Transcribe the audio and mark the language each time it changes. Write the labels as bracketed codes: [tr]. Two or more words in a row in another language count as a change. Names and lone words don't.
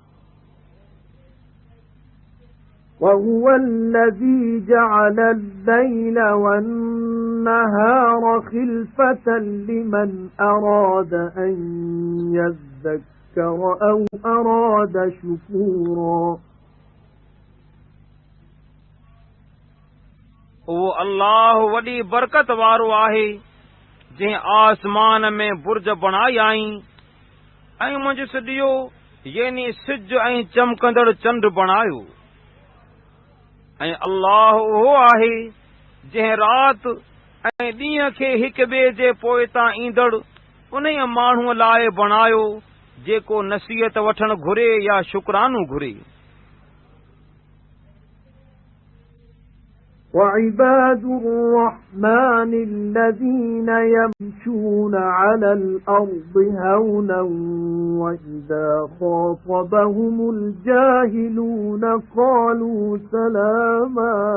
[ar] وهو الذي جعل الليل والنهار خلفة لمن أراد أن يذكر أو أراد شكورا [sd] उहो अल्लाह वॾी बरकत वारो आहे जंहिं आसमान में बुर्ज बणाई आई ऐं मुंहिंजो ॾियो यानी सिज ऐं चमकंदड़ चंड बणायो ऐं अल्लाह उहो आहे जंहिं राति ऐं ॾींहं खे हिक ॿिए जे पोइतां ईंदड़ उन माण्हूअ लाइ बणायो जेको नसीहत वठण घुरे या शुक्रानो घुरे [ar] وعباد الرحمن الذين يمشون على الأرض هونا وإذا خاطبهم الجاهلون قالوا سلاما